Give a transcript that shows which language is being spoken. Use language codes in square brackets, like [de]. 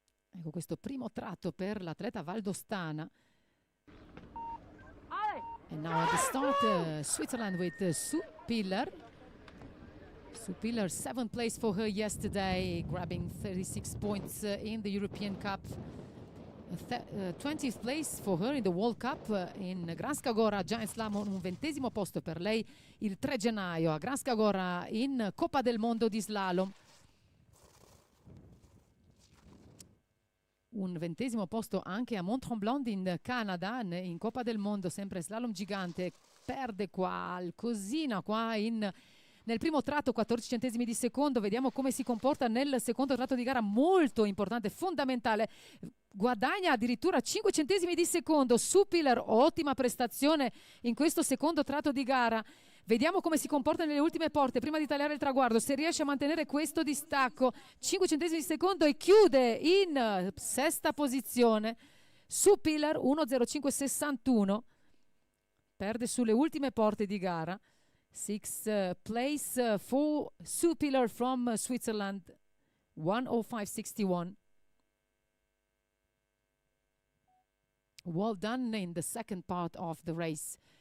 [it] Ecco questo primo tratto per l'atleta valdostana. [en] And now at the start, Switzerland with Sue Piller. Sue Piller, 7th place for her yesterday, grabbing 36 points in the European Cup. 20th place for her in the World Cup in Granska Gora Giant Slalom, [it] un 20° posto per lei il 3 gennaio a Granska Gora in Coppa del Mondo di slalom. Un 20° posto anche a Mont-Tremblant in Canada, in Coppa del Mondo, sempre slalom gigante. Perde qualcosina qua nel primo tratto, 14 centesimi di secondo. Vediamo come si comporta nel secondo tratto di gara, molto importante, fondamentale. Guadagna addirittura 5 centesimi di secondo. Sue Piller, ottima prestazione in questo secondo tratto di gara. Vediamo come si comporta nelle ultime porte prima di tagliare il traguardo, se riesce a mantenere questo distacco. 5 centesimi di secondo e chiude in 6ª posizione. Sue Piller, 1:05:61, perde sulle ultime porte di gara. [en] 6th place for Sue Piller from Switzerland, 1:05:61. Well done in the second part of the race.